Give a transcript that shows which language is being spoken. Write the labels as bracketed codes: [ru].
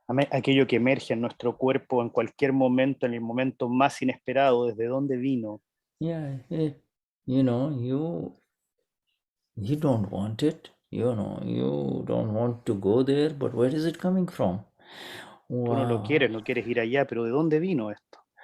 [es] aquello que emerge en nuestro cuerpo en cualquier momento, en el momento más inesperado, ¿desde dónde vino? [en] Yeah, you know, you don't want it, you know, you don't want to go there, but where is it coming from? [es] Tú no lo quieres, no quieres ir allá, pero ¿de dónde vino esto?